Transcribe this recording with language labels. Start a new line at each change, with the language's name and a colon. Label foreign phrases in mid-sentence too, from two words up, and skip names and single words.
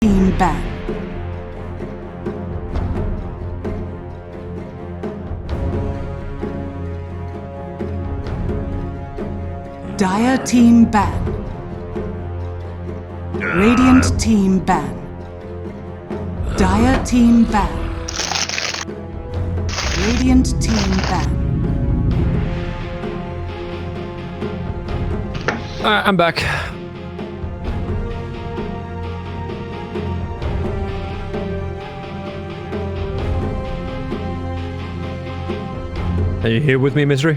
English: team ban. Dire team ban. Radiant team ban. Dire team ban. Radiant team ban. Alright, I'm back. Are you here with me, Misery?